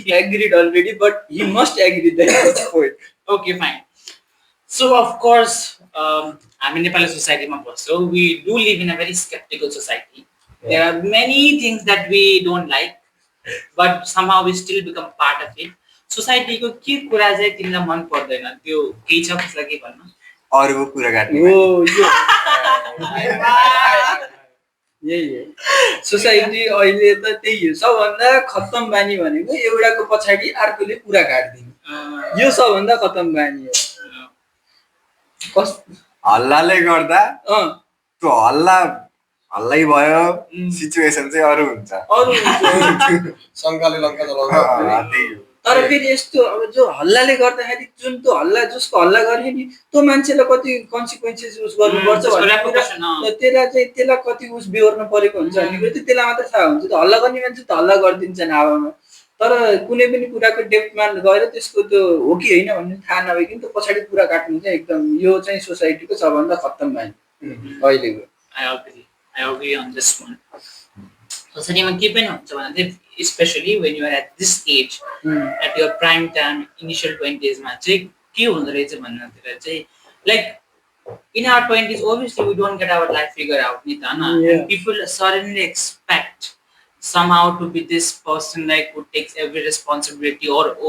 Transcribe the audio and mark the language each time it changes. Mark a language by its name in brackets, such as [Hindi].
[English] He agreed already, but he must agree. That is the point. Okay, fine. So of course, I'm in Nepali society, so we do live in a very skeptical society. Yeah. There are many things that we don't like, but somehow we still become part of it. [Nepali] Society को के कुरा चाहिँ तिमीलाई मन पर्दैन त्यो केही छ कसलाई के भन्नु अरूको कुरा काट्ने यही हो सोसाइटी अहिले त त्यही हो सबभन्दा खत्तम बानी भनेको एउटाको पछाडि अर्कोले कुरा काट्दिने यो सबभन्दा खत्तम बानी हो कस हल्लाले गर्दा अँ त्यो हल्लै भयो सिचुएसन चाहिँ अरू हुन्छ अरू हुन्छ शङ्काले लङ्का चलाउँछ त्यही हो तर फेरि यस्तो अब जो हल्लाले गर्दाखेरि जुन त्यो हल्ला जसको हल्ला गर्ने नि त्यो मान्छेलाई कति कन्सिक्वेन्सेस उस गर्नुपर्छ भन्ने कुरा त्यसलाई कति उस बिहोर्नु परेको हुन्छ भन्ने कुरा चाहिँ त्यसलाई मात्र थाहा हुन्छ त्यो हल्ला गर्ने मान्छे त हल्ला गरिदिन्छन् हावामा तर कुनै पनि कुराको डेप्थमा गएर त्यसको त्यो हो कि होइन भन्ने थाहा नभइकन त्यो पछाडि कुरा काट्नु चाहिँ एकदम यो चाहिँ सोसाइटीको सबभन्दा खत्तम बानी अहिलेको [English] I agree on this one. [Nepali] सोसाइटीमा के पनि हुन्छ भने चाहिँ [English] specially when you're at this age at your prime time initial 20s [Nepali] मा चाहिँ के हुँदो रहेछ भन्नतिर चाहिँ like [English] in our 20s obviously we don't get our life figured out [Nepali] नि त हैन [English] people suddenly expect somehow to be this person like who takes every responsibility or